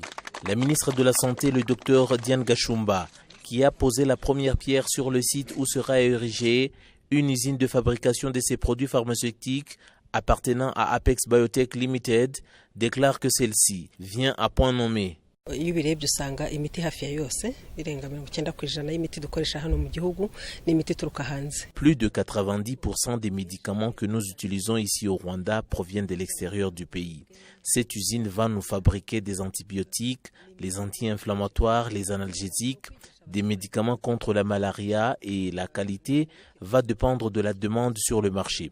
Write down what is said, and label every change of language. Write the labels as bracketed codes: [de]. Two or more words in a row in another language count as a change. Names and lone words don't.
[fr] La ministre de la Santé, le Dr Diane Gashumba, qui a posé la première pierre sur le site où sera érigée une usine de fabrication de ces produits pharmaceutiques appartenant à Apex Biotech Limited, déclare que celle-ci vient à point nommé. [rw] Iyo ubirebye usanga imiti hafi ya yose birenga 90% y'imiti dukoresha hano mu gihugu ni imiti turuka hanze. [fr] Plus de 90% des médicaments que nous utilisons ici au Rwanda proviennent de l'extérieur du pays. Cette usine va nous fabriquer des antibiotiques, les anti-inflammatoires, les analgésiques, des médicaments contre la malaria et la qualité va dépendre de la demande sur le marché.